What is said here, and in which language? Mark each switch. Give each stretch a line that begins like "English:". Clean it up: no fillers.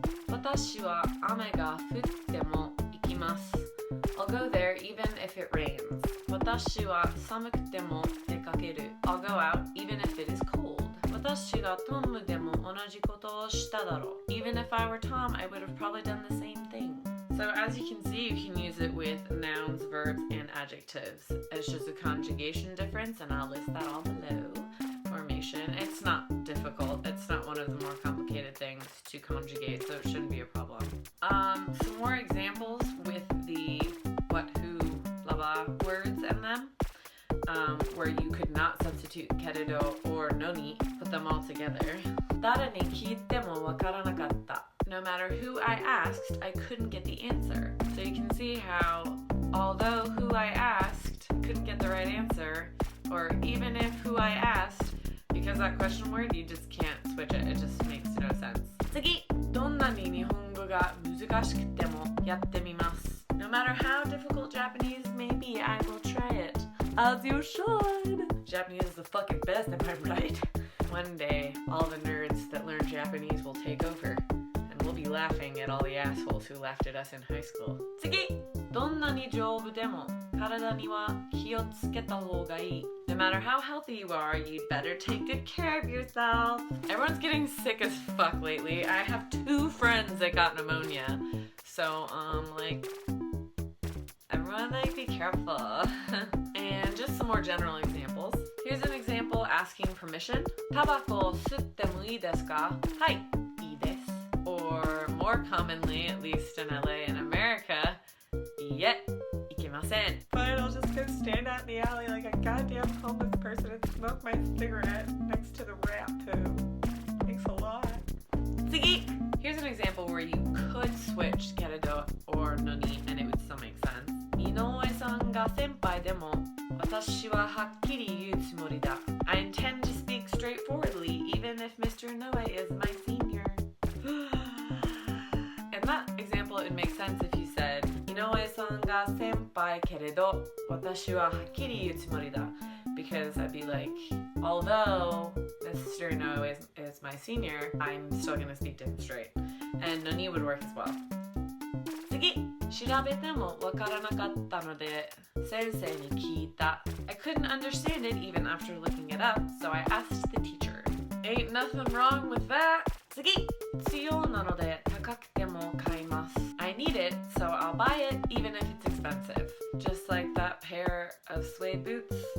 Japanese: 私は雨が降っても行きます。
English: I'll go there even if it rains.
Japanese: 私は寒くても出かける.
English: I'll go out even if it is cold.
Japanese: 私がトムでも同じことをしただろう.
English: Even if I were Tom, I would have probably done the same thing. So as you can see, you can use it with nouns, verbs, and adjectives. It's just a conjugation difference, and I'll list that all below. Formation. It's not difficult. It's not one of the more complicated things to conjugate, so it shouldn't be a problem. Some more examples with the what, who, blah, blah words in them, where you could not substitute keredo or noni, put them all together.
Japanese: 誰に聞いてもわからなかった.
English: No matter who I asked, I couldn't get the answer. So you can see how, although who I asked couldn't get the right answer, or even if who I asked, because that question word, you just can't switch it. It just makes no sense.
Japanese: 次、どんなに日本語が難しくてもやってみます.
English: No matter how difficult Japanese may be, I will try it. As you should. Japanese is the fucking best, am I right? One day, all the nerds that learn Japanese will take over, and we'll be laughing at all the assholes who laughed at us in high school.
Japanese: 次、どんなに丈夫でも体には気をつけた方がいい.
English: No matter how healthy you are, you'd better take good care of yourself. Everyone's getting sick as fuck lately. I have 2 friends that got pneumonia. So, everyone, be careful. And just some more general examples. Here's an example asking permission.
Japanese: タバコを吸ってもいいですか? はい、いいです.
English: Or more commonly, at least in LA and America,
Japanese: いいえ、いけません.
English: Fine, I'll just go stand out in the alley like a goddamn homeless person and smoke my cigarette next to the rat poo. Thanks a lot. 次! Here's an example where you could would switch けれど or のに and it would still make sense.
Japanese: 井上さんが先輩でも私ははっきり言うつもりだ.
English: I intend to speak straightforwardly even if Mr. Inoue is my senior. In that example, it would make sense if you said
Japanese: 井上さんが先輩けれど私ははっきり言うつもりだ.
English: Because I'd be like, although Mr. Inoue is my senior, I'm still going to speak to him straight. And noni would work as well.
Japanese: 次、調べてもわからなかったので先生に聞いた.
English: I couldn't understand it even after looking it up, so I asked the teacher. Ain't nothing wrong with that.
Japanese: 次、必要なので高くても買います.
English: I need it, so I'll buy it even if it's expensive. Just like that pair of suede boots.